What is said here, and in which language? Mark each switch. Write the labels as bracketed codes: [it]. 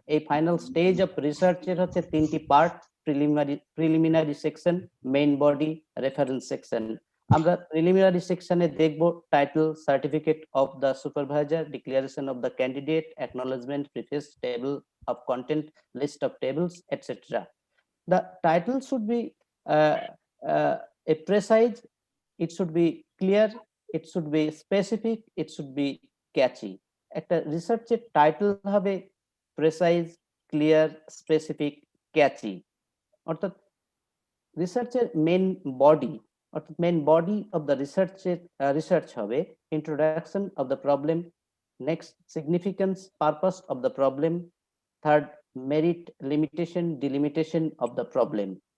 [bn] এই final stage of রিসার্চের হচ্ছে তিনটি part: preliminary section, main body, reference section. আমরা প্রিলিমিনারি সেকশনে দেখব title, certificate of the supervisor, declaration of the candidate, acknowledgement, preface, table of content, list of tables, etc. [en] The title should be a precise, it should be clear, it should be specific, it should be catchy. [bn] একটা রিসার্চের title হবে precise, clear, specific, ক্যাচি। অর্থাৎ রিসার্চের main body, অর্থাৎ main body of the research হবে introduction of the problem, next significance, purpose of the problem, [en] third merit, limitation, delimitation of the problem.